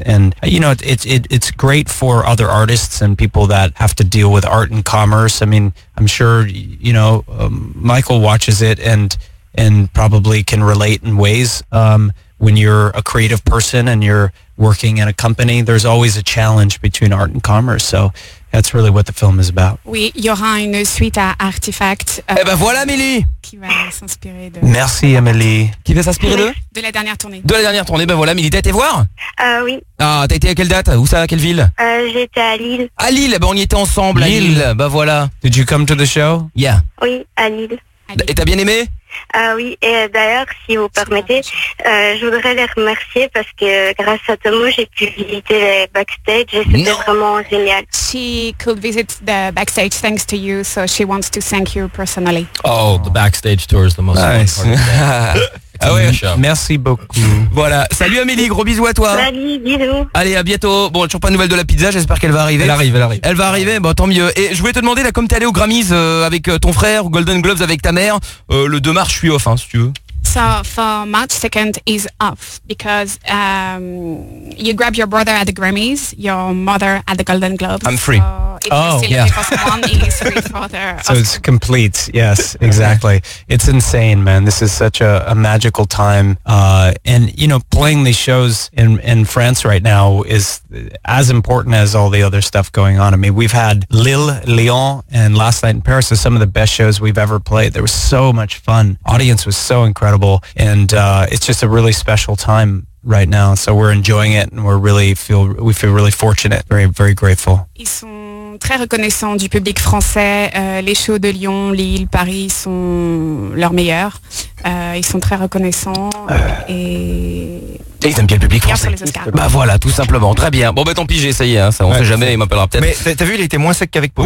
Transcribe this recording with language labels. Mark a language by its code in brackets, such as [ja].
[en] And, you know, it's great for other artists and people that have to deal with art and commerce. I mean, I'm sure, you know, Michael watches it, and probably can relate in ways. When you're a creative person and you're working in a company, there's always a challenge between art and commerce. So that's really what the film is about. [fr] Oui, il y aura une suite à Artifact. Eh ben voilà, Amélie. Qui va s'inspirer de... Merci, Amélie. Qui va s'inspirer de... De la dernière tournée. De la dernière tournée. Ben voilà, Amélie, t'as été voir? Oui. Ah, t'as été à quelle date? Où ça? À quelle ville? J'étais à Lille. À Lille? Ben on y était ensemble, Lille. À Lille. Ben voilà. [en] Did you come to the show? Yeah. [fr] Oui, à Lille. Et t'as bien aimé? Oui, et d'ailleurs, si vous permettez, je voudrais les remercier parce que grâce à Tomo, j'ai pu visiter les backstage et c'était vraiment génial. [en] She could visit the backstage thanks to you, so she wants to thank you personally. Oh, the backstage tour is the most important part of the day. [fr] Ah ouais, merci beaucoup. Voilà, salut Amélie, gros bisous à toi. Salut, bisous. Allez, à bientôt. Bon, toujours pas de nouvelles de la pizza, j'espère qu'elle va arriver. Elle arrive. Elle va arriver, bon tant mieux. Et je voulais te demander, là, comme t'es allé aux Grammys avec ton frère, aux Golden Globes avec ta mère, le 2 mars, je suis off, hein, si tu veux. [en] So for March 2nd is off because you grab your brother at the Grammys, your mother at the Golden Globes. I'm free. So it's so it's complete. Yes, exactly. It's insane, man. This is such a magical time. And, you know, playing these shows in France right now is as important as all the other stuff going on. I mean, we've had Lille, Lyon, and Last Night in Paris are some of the best shows we've ever played. There was so much fun. Audience was so incredible. And it's just a really special time right now, so we're enjoying it and we feel really fortunate, very very grateful. [fr] Ils sont très reconnaissants du public français. Les shows de Lyon, Lille, Paris sont leurs meilleurs. Ils sont très reconnaissants et ils aiment bien le public français. Bah voilà, tout simplement. Très bien. Bon bah tant pis, j'ai essayé. Hein, ça, on sait jamais. Il m'appellera peut-être. Mais t'as vu, il était moins sec qu'avec Paul.